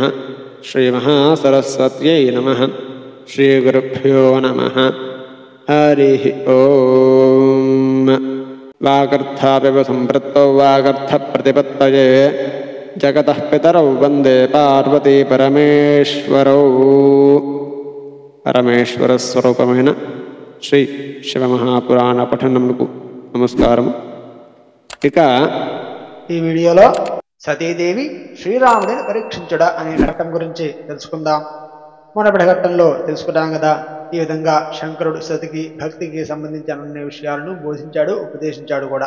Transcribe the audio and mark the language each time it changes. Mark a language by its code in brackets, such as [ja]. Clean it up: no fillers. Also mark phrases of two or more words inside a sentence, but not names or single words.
[sa] श्रीमहासरस्वत्यै नमः। श्रीगुरुभ्यो नमः। हरिः ओं। वागर्थापिव सम्पृक्तौ वागर्थप्रतिपत्तये जगतः पितरौ वन्दे पार्वती परमेश्वरौ। [te] పరమేశ్వరస్వరూపమైన శ్రీ శివమహాపురాణ పఠనముకు నమస్కారం. ఇక ఈ వీడియోలో సతీదేవి శ్రీరాముడిని పరీక్షించుట అనే ఘట్టం గురించి తెలుసుకుందాం. మునపటి ఘట్టంలో తెలుసుకున్నాం కదా, ఈ విధంగా శంకరుడు సతికి భక్తికి సంబంధించిన అన్ని విషయాలను బోధించాడు, ఉపదేశించాడు కూడా.